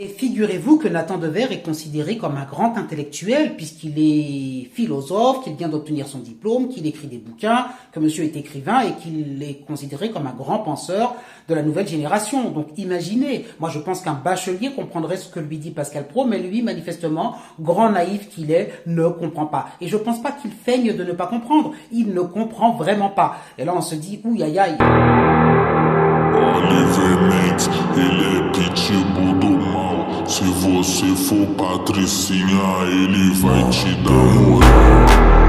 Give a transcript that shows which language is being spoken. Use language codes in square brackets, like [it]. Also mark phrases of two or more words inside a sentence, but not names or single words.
[fr] Et figurez-vous que Nathan Dever est considéré comme un grand intellectuel, puisqu'il est philosophe, qu'il vient d'obtenir son diplôme, qu'il écrit des bouquins, que monsieur est écrivain et qu'il est considéré comme un grand penseur de la nouvelle génération. Donc imaginez, moi je pense qu'un bachelier comprendrait ce que lui dit Pascal Praud, mais lui, manifestement, grand naïf qu'il est, ne comprend pas. Et je pense pas qu'il feigne de ne pas comprendre. Il ne comprend vraiment pas. Et là on se dit, ouh aïe aïe. [pt] Livremente, ele é pitbull do mal. Se você for patricinha, ele vai te dar moral.